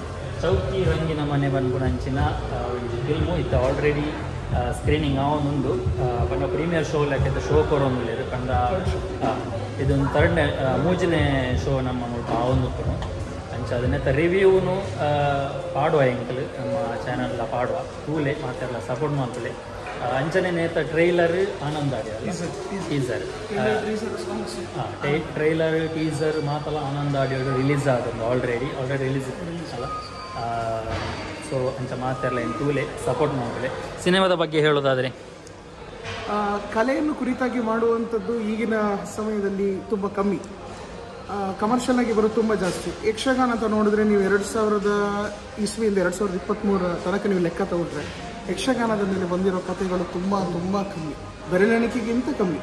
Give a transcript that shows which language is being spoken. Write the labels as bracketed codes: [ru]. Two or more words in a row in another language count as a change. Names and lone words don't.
[tcy] ಚೌಕಿ ರಂಗಿನ ಮನೆ ಬಂದ್ಬಿಡ ಅಂಚಿನ ಒಂದು ಫಿಲ್ಮು ಇತ್ತು [en] already screening [tcy] ಆವೊಂದುಂಡು ಪಂಡ [en] premiere show [tcy] ಲೆಕ್ಕ ಶೋ ಕೊಡೋದಿಲ್ಲ ಪಂಡ ಇದೊಂದು ಥರ್ಡ್ನೇ ಮೂಜನೇ ಶೋ ನಮ್ಮ ಮುಲ್ಪ ಆವೊಂದು ಅಂಚ ಅದನ್ನೆತ್ತ ರಿವ್ಯೂನು ಪಾಡುವ ಎಂಕಲ್ ನಮ್ಮ ಚಾನಲ್ಲ ಪಾಡುವ ತೂಲೆ ಮಾತೆಲ್ಲ ಸಪೋರ್ಟ್ ಮಾಡ್ತಲೆ. ಅಂಚನೆ ನೇತ ಟ್ರೈಲರ್ ಆನಂದಾಡಿ ಅಲ್ಲ [en] teaser trailer teaser [tcy] ಮಾತೆಲ್ಲ ಆನಂದಾಡಿ ರಿಲೀಸ್ ಆಗೋದು [en] already release [tcy] ಅಲ್ಲ. ಸೊ ಅಂಚ ಮಾತೆಲ್ಲ ಏನು ತೂಲೆ ಸಪೋರ್ಟ್ ಮಾಡ್ತಲೆ. [kn] ಸಿನಿಮಾದ ಬಗ್ಗೆ ಹೇಳೋದಾದರೆ ಕಲೆಯನ್ನು ಕುರಿತಾಗಿ ಮಾಡುವಂಥದ್ದು ಈಗಿನ ಸಮಯದಲ್ಲಿ ತುಂಬ ಕಮ್ಮಿ, ಕಮರ್ಷಿಯಲ್ ಆಗಿ ಬರೋದು ತುಂಬ ಜಾಸ್ತಿ. ಯಕ್ಷಗಾನ ಅಂತ ನೋಡಿದ್ರೆ ನೀವು 2000 ಇಸ್ವಿಯಿಂದ 2023 ತನಕ ನೀವು ಲೆಕ್ಕ ತಗೊಂಡ್ರೆ ಯಕ್ಷಗಾನದ ಮೇಲೆ ಬಂದಿರೋ ಕಥೆಗಳು ತುಂಬ ತುಂಬ ಕಮ್ಮಿ, ಬೆರಳೆಣಿಕೆಗಿಂತ ಕಮ್ಮಿ.